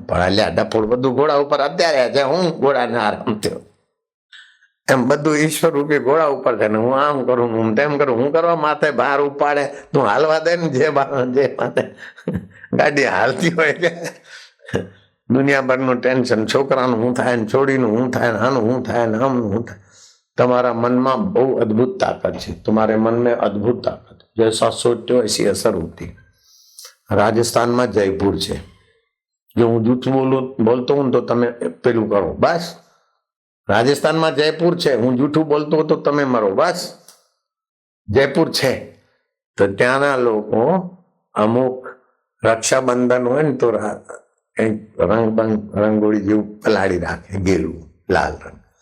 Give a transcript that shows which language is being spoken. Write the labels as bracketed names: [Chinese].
[Gujarati] પણ અલ્યા ડફોડ બધું ઘોડા ઉપર અત્યારે છે, હું ઘોડાને આરામ થયો એમ બધું ઈશ્વર રૂપી ઘોડા ઉપર છે ને હું આમ કરું હું તેમ કરું. હું કરવા માથે ભાર ઉપાડે તું હાલવા દે ને જે માથે ગાડી હાલતી હોય કે દુનિયાભરનું ટેન્શન, છોકરાનું હું થાય ને છોડીનું હું થાય ને આનું હું થાય ને આમનું હું થાય. તમારા મનમાં બહુ અદ્ભુત તાकत છે, [Hindi] तुम्हारे मन में अद्भुत ताकत, जैसा सोचते हो ऐसी असर होती. [Gujarati] રાજસ્થાનમાં જયપુર છે, જો હું જૂઠું બોલતો હું તો તમે પેલું કરો બસ. રાજસ્થાનમાં જયપુર છે, હું જૂઠું બોલતો તો તમે મરો બસ. જયપુર છે તો ત્યાંના લોકો અમુક રક્ષાબંધન હોય ને તો રંગોળી જેવું પલાળી રાખે, ગેલું લાલ રંગ.